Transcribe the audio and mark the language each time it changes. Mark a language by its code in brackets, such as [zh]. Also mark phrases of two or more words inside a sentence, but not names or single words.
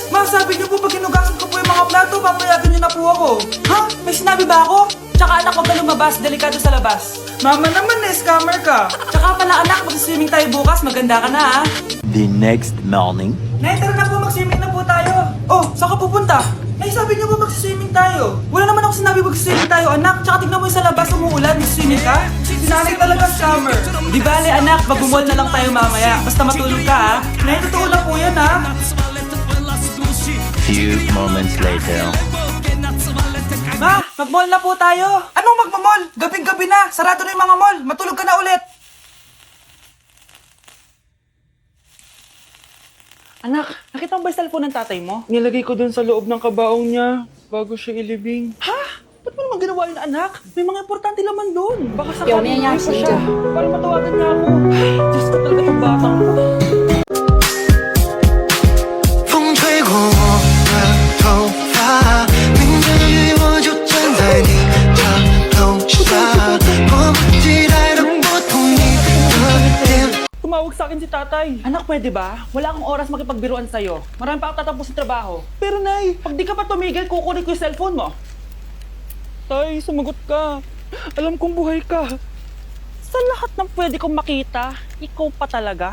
[tl] sabi niyo po pag hinugasan ko po yung mga plato, papayagan niyo na po ako. Ha? May sinabi ba ako? Tsaka anak, huwag ka lumabas, delikado sa labas. Mama naman, scammer ka. Tsaka pala anak, mag-swimming tayo bukas, maganda ka na ha. [en] The next morning. [tl] Nay, tara na po, mag-swimming na po tayo. Oh, saan ka pupunta? Nay, sabi niyo ba mag-swimming tayo? Wala naman ako sinabi mag-swimming tayo, anak. Tsaka tignan mo yung sa labas, umuulan, mag-swimming ka? Sinanay talaga, scammer. Di bale, anak, mag-mall na lang tayo mamaya. Basta matulog ka ha. Nay, totoo lang po yan ha. [en] Few moments later. [tl] Ma, mag-mall na po tayo. Anong magmamall? Gabing-gabi na. Sarado na yung mga mall. Matulog ka na ulit. Anak, nakita mo ba yung cellphone ng tatay mo? Nilagay ko dun sa loob ng kabaong niya bago siya ilibing. Ha? Ba't mo naman ginawa yun, anak? May mga importante laman dun. Baka sa kanya pa siya. Para matawagan niya ako. Ay, Diyos ko talaga itong batang ko. [zh] 风吹过我的头发，淋着雨我就站在你的楼下，迫不及待的拨通你的电话。 [tl] Tumawag sa akin si tatay. Anak, pwede ba? Wala akong oras makipagbiruan sa'yo. Marami pa akong tatapos sa trabaho. Pero nay, pag di ka pa tumigil, kukunin ko yung cellphone mo. Tay, sumagot ka. Alam kong buhay ka. Sa lahat ng pwede kong makita, ikaw pa talaga.